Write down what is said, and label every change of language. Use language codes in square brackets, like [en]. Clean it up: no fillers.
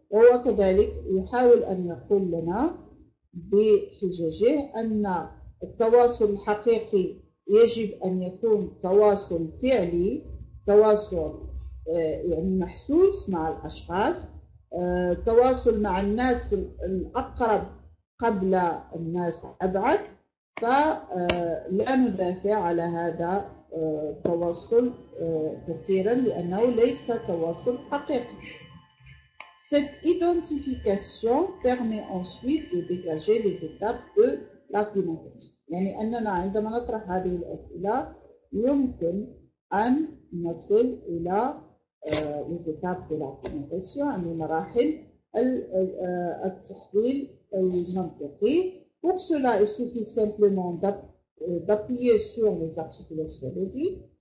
[ar] وهو كذلك يحاول أن يقول لنا بحججه أن التواصل الحقيقي يجب أن يكون تواصل فعلي، تواصل يعني محسوس مع الأشخاص، تواصل مع الناس الأقرب قبل الناس أبعد. فلا ندافع على هذا التواصل كثيرا لأنه ليس تواصل حقيقي. [fr] Cette identification permet ensuite de dégager les étapes de l'argumentation. [ar] يعني أننا عندما نطرح هذه الأسئلة يمكن أن نصل إلى [fr] les étapes de l'argumentation، [ar] يعني مراحل التحليل المنطقي. [fr] Pour cela, il suffit simplement d'appuyer sur les articulations logiques.